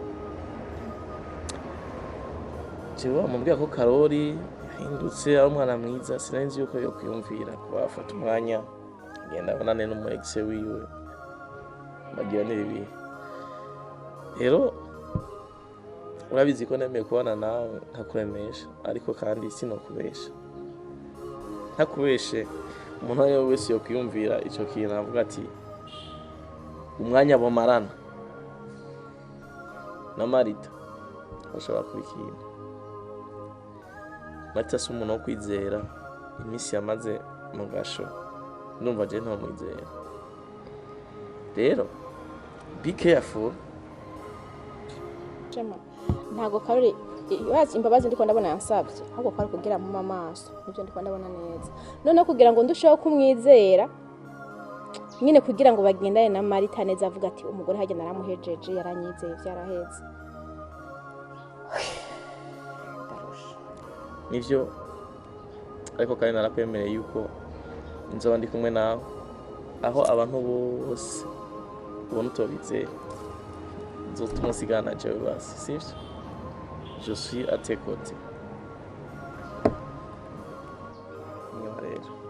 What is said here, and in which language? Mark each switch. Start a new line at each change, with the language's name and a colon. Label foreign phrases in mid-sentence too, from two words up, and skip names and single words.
Rundi: jewe amubwira ko Karori yahindutse ari umwana mwiza sinanzi yuko yo kwiyumvira kuba afata umwanya agenda abonane n'umu ex wiwe bagira n'ibihe rero urabizi ko nemeye kubana nawe nkakuremesha ariko kandi sinokubesha ntakubeshe umuntu ayo wese yo kwiyumvira icyo kintu avuga ati umwanya bomarana na Marita bashobora kubikina Marita si umuntu wo kwizera iminsi yamaze mu gasho ndumva je ntamwizera rero
English: be careful
Rundi: Chema ntago Karori yazi imbabazi ndiko ndabona yansabye ahubwo kwari kugira mu mamaso nibyo ndiko ndabona neza none kugira ngo ndusheho kumwizera nyine kugira ngo bagendane na Marita neza avuga ati umugore hage naramuhejeje yaranyizeye vyaraheze nivyo ariko kandi narapemeye yuko nzoba ndi kumwe nawe aho abantu bose ubona utobizera nzotuma usigana jewe basi sivyo
French: je suis à tes côtés
Rundi: nyuma rero